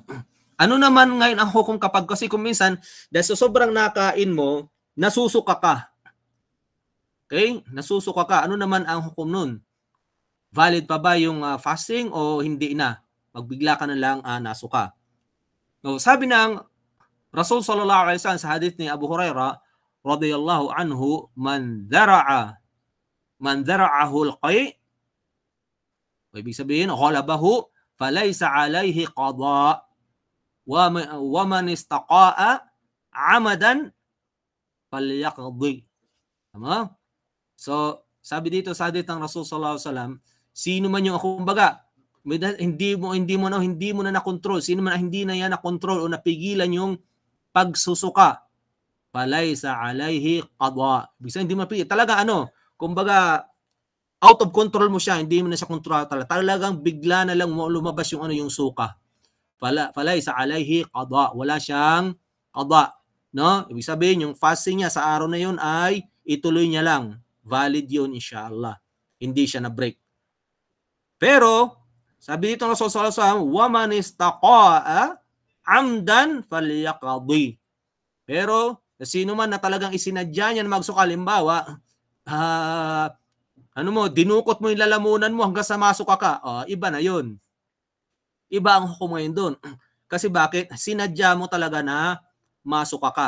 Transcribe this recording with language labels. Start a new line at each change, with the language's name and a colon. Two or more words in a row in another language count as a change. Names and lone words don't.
Filipino: Ano naman ngayon ang hukom kapag kasi kung minsan dahil sa sobrang nakain mo, nasusuka ka. Okay? Nasusuka ka. Ano naman ang hukom nun? Valid pa ba yung fasting o hindi na? Pagbigla ka na lang nasuka. So, sabi ng Rasul
Arabic: صلى الله عليه وسلم
Filipino: sa hadith ni Abu Hurairah
Arabic: رضي الله عنه, من ذرعه القيء',
Filipino: ibig sabihin
Arabic: غلبه فليس عليه قضاء ومن استقاء عمدا فليقض.
Filipino: Tama? So, sabi dito sa hadith ng Rasul
Arabic: صلى الله عليه وسلم,
Filipino: sino man yung kumbaga, Hindi mo na nakontrol. Sino man hindi na yan nakontrol o napigilan yung pagsusuka,
Arabic: فليس عليه قضاء.
Filipino: Bisa hindi mapigil. Talaga kumbaga
English: out of control
Filipino: mo siya, hindi mo na siya kontrol talaga. Talagang bigla na lang lumabas yung suka.
Arabic: فليس عليه قضاء.
Filipino: Wala siyang qada, no? Ibig sabihin yung fasting niya sa araw na yun ay ituloy niya lang. Valid yun inshallah. Hindi siya na break. Pero sabi dito ng Rasul
Arabic: صلى الله عليه وسلم, "ومن استقاء عمدا فليقض."
Filipino: Pero sino man na talagang isinadya niya na magsuka, halimbawa, dinukot mo yung lalamunan mo hanggang sa masuka ka, iba na yun. Iba ang hukom ngayon doon. Kasi bakit? Sinadya mo talaga na masuka ka.